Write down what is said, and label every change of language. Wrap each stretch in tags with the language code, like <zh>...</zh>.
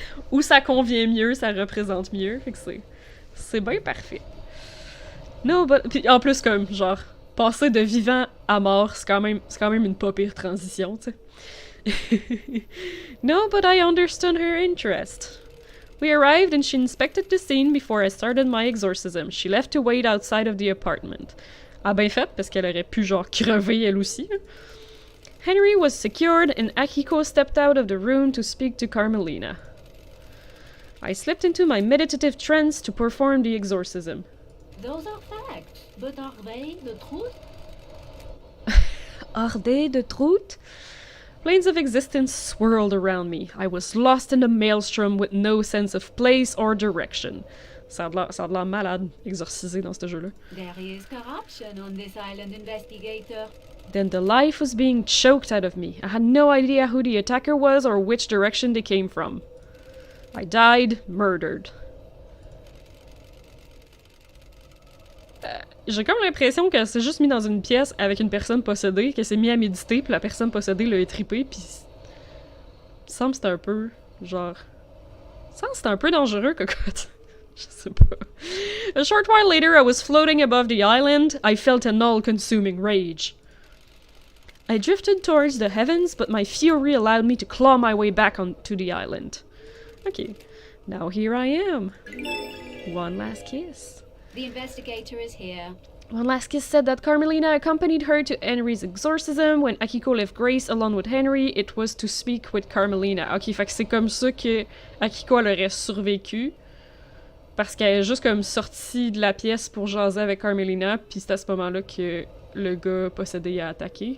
<fr>Ou ça convient mieux, ça représente mieux, fait que c'est bien parfait.</fr> <en>No, but...</en> <fr>Puis en plus, comme, genre, passer de vivant à mort, c'est quand même une pas pire transition, tu sais.</fr> <en>No, but I understood her interest. We arrived and she inspected the scene before I started my exorcism. She left to wait outside of the apartment.</en> <fr>Ah ben fait, parce qu'elle aurait pu genre crever elle aussi.</fr> <en>Henry was secured and Akiko stepped out of the room to speak to Carmelina. I slipped into my meditative trance to perform the exorcism. Those are facts, but are they the truth? Are they the truth? Planes of existence swirled around me. I was lost in the maelstrom with no sense of place or direction.</en> <fr>Ça a l'air malade, exorcisé dans ce jeu-là.</fr> <en>There is corruption on this island, investigator. Then the life was being choked out of me. I had no idea who the attacker was or which direction they came from. I died, murdered.</en> <fr>J'ai comme l'impression qu'elle s'est juste mise dans une pièce avec une personne possédée, qu'elle s'est mise à méditer, puis la personne possédée l'a étrippée, puis... Il semble que c'était un peu... genre... Il semble que c'était un peu dangereux, cocotte. Je sais pas.</fr> <en>A short while later, I was floating above the island. I felt an all-consuming rage. I drifted towards the heavens, but my fury allowed me to claw my way back onto the island. Okay, now here I am. One last kiss. The investigator is here. One last kiss said that Carmelina accompanied her to Henry's exorcism. When Akiko left Grace alone with Henry, it was to speak with Carmelina.</en> <fr>Ok, fait que c'est comme ça que Akiko elle aurait survécu. Parce qu'elle est juste comme sortie de la pièce pour jaser avec Carmelina, puis c'est à ce moment-là que le gars possédé a attaqué.</fr>